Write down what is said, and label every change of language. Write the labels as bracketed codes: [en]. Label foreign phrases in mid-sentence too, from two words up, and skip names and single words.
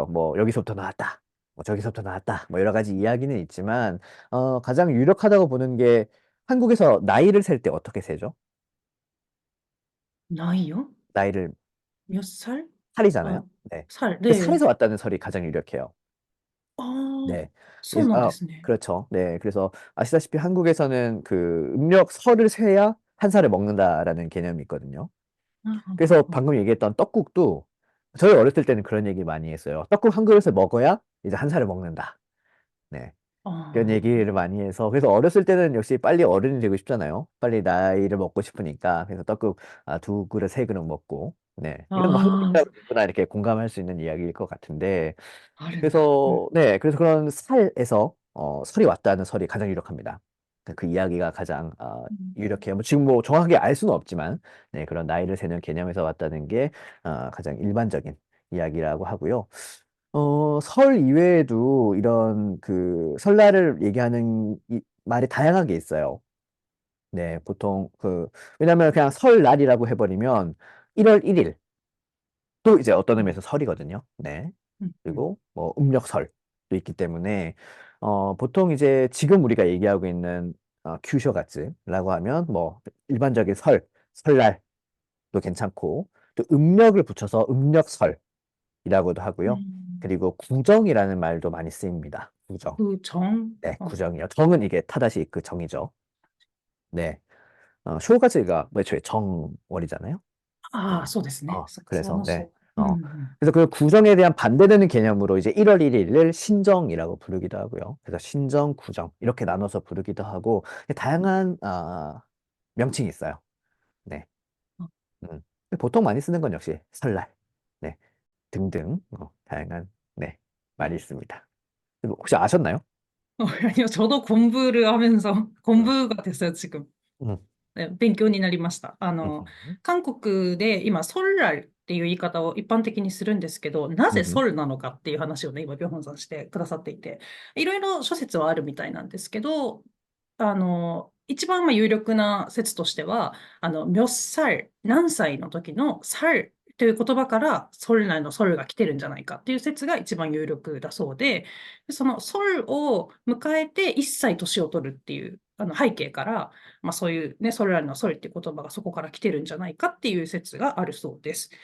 [ko] 뭐 여기서부터 나왔다. 뭐 저기서부터 나왔다. 뭐 여러 가지 이야기는 있지만 가장 유력하다고 보는 게 한국에서 나이를 셀 때 어떻게 세죠? 나이요? 나이를 몇 살? 살이잖아요. 아, 네. 살. 그 네. 살에서 왔다는 설이 가장 유력해요. ああ、 네. [ja] そうなんですね。 [ko] 그렇죠. 네. 그래서 아시다시피 한국에서는 그 음력 설을 세야 한 살을 먹는다라는 개념이 있거든요. [ja] なるほど。 [ko] 그래서 방금 얘기했던 떡국도 저희 어렸을 때는 그런 얘기 많이 했어요. 떡국 한 그릇을 먹어야 이제 한 살을 먹는다. 네. 그런 あ 얘기를 많이 해서 그래서 어렸을 때는 역시 빨리 어른이 되고 싶잖아요. 빨리 나이를 먹고 싶으니까 그래서 떡국 두 그릇 세 그릇 먹고 네 이건 뭐 한국 あ、あ 사람 누구나 이렇게 공감할 수 있는 이야기일 것 같은데 [ja] あ、あるんだ。うん。 [ko] 그래서 그런 살에서 설이 왔다는 설이 가장 유력합니다. 그 이야기가 가장 うん。 유력해요. 뭐 지금 뭐 정확하게 알 수는 없지만 네 그런 나이를 세는 개념에서 왔다는 게 가장 일반적인 이야기라고 하고요. 설 이외에도 이런 그 설날을 얘기하는 말이 다양하게 있어요. 네, 보통 왜냐면 그냥 설날이라고 해버리면 1월 1일 또 이제 어떤 うん。 의미에서 설이거든요. 네. うん。うん。 그리고 뭐 음력설도 있기 때문에 보통 이제 지금 우리가 얘기하고 있는 큐쇼가츠라고 하면 뭐 일반적인 설날도 괜찮고 또 음력을 붙여서 음력설이라고도 う 하고요. ん。 그리고 구정이라는 말도 많이 쓰입니다. 구정. 空정 네, あ、 구정이요. 정은 이게 타다시 그 정이죠. 네. 쇼가즈가 뭐 애초에 정월이잖아요. [ja] ああ、そうですね。そ [ko] 그래서, の、 네. [ja] そう。うん。うん。 [ko] 그래서 그 구정에 대한 반대되는 개념으로 이제 1월 1일을 신정이라고 부르기도 하고요. 그래서 신정, 구정 이렇게 나눠서 부르기도 하고 다양한 명칭이 있어요. 네. あ 음. 보통 많이 쓰는 건 역시 설날, 네. 등등 다양한 네 말이 있습니다. 혹시 아셨나요? 아니요, 저도 공부를 하면서 음, 공부가 됐어요, 지금. 음, [ja] ね勉強になりました。 음, 韓国で今、ソルラルっていう言い方を一般的にするんですけど、なぜソ 음, ルなのかっていう話をね、今、ビョンホンさんしてくださっていて、いろいろ諸説はあるみたいなんですけど、一番まあ有力な説としては、ミョッサル、何歳の時のサルという言葉から、ソルラルのソルが来てるんじゃないかっていう説が一番有力だそうで、そのソルを迎えて一歳年を取るっていう背景から、まあ、そういうね、ソルラルのソルっていう言葉がそこから来てるんじゃないかっていう説があるそうです。